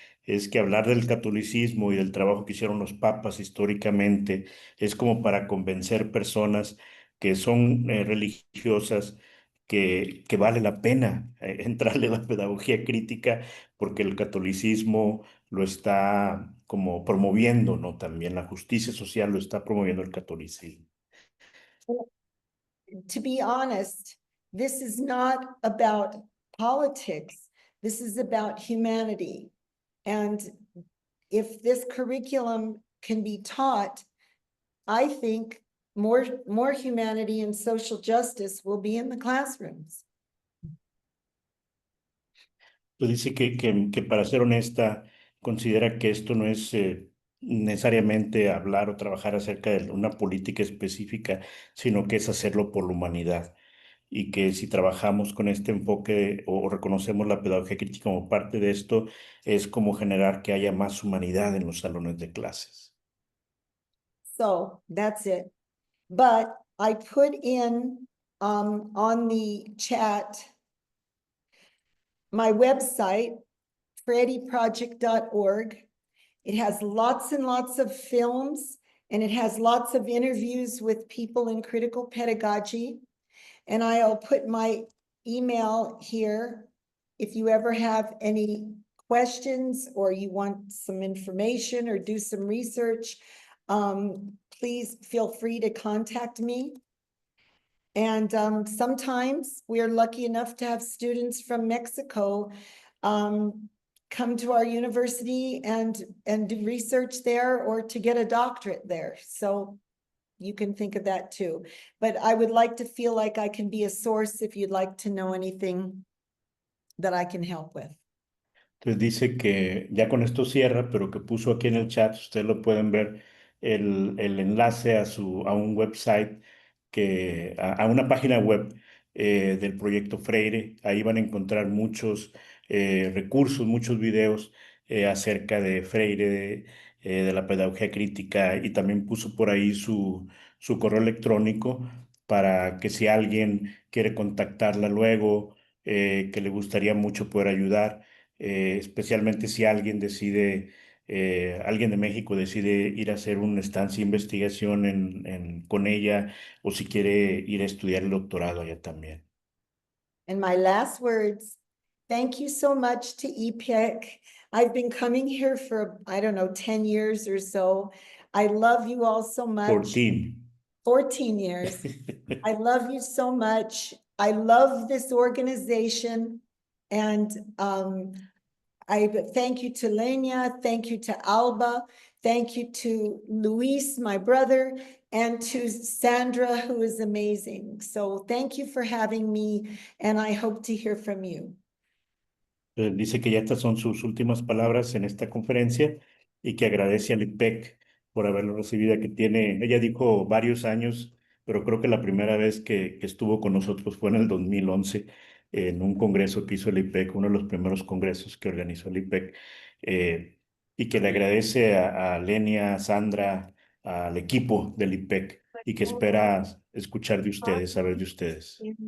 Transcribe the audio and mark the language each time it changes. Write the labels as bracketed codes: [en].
[es] Es que hablar del catolicismo y del trabajo que hicieron los papas históricamente es como para convencer personas que son religiosas que vale la pena entrarle a la pedagogía crítica porque el catolicismo lo está como promoviendo, ¿no? También la justicia social lo está promoviendo el catolicismo. [en] To be honest, this is not about politics. This is about humanity. And if this curriculum can be taught, I think more humanity and social justice will be in the classrooms. [es] Pues dice que para ser honesta, considera que esto no es necesariamente hablar o trabajar acerca de una política específica, sino que es hacerlo por la humanidad. Y que si trabajamos con este enfoque o reconocemos la pedagogía crítica como parte de esto, es como generar que haya más humanidad en los salones de clases. [en] So that's it. But I put in on the chat my website, freddyproject.org. It has lots and lots of films, and it has lots of interviews with people in critical pedagogy. And I'll put my email here. If you ever have any questions or you want some information or do some research, please feel free to contact me. And sometimes we're lucky enough to have students from Mexico come to our university and do research there or to get a doctorate there. So you can think of that too. But I would like to feel like I can be a source if you'd like to know anything that I can help with. [es] Entonces dice que ya con esto cierra, pero que puso aquí en el chat, ustedes lo pueden ver, el enlace a un website, a una página web del proyecto Freire. Ahí van a encontrar muchos recursos, muchos videos acerca de Freire, de la pedagogía crítica, y también puso por ahí su correo electrónico para que si alguien quiere contactarla luego, que le gustaría mucho poder ayudar. Especialmente si alguien decide, alguien de México decide ir a hacer una estancia de investigación con ella, o si quiere ir a estudiar el doctorado allá también. [en] And my last words, thank you so much to EPIC. I've been coming here for, I don't know, 10 years or so. I love you all so much. 14 years. I love you so much. I love this organization. And I thank you to Lenia, thank you to Alba, thank you to Luis, my brother, and to Sandra, who is amazing. So thank you for having me, and I hope to hear from you. [es] Dice que ya estas son sus últimas palabras en esta conferencia y que agradece al IPEC por haberlo recibido, que tiene, ella dijo varios años, pero creo que la primera vez que estuvo con nosotros fue en el 2011, en un congreso que hizo el IPEC, uno de los primeros congresos que organizó el IPEC, y que le agradece a Lenia, a Sandra, al equipo del IPEC, y que espera escuchar de ustedes, saber de ustedes.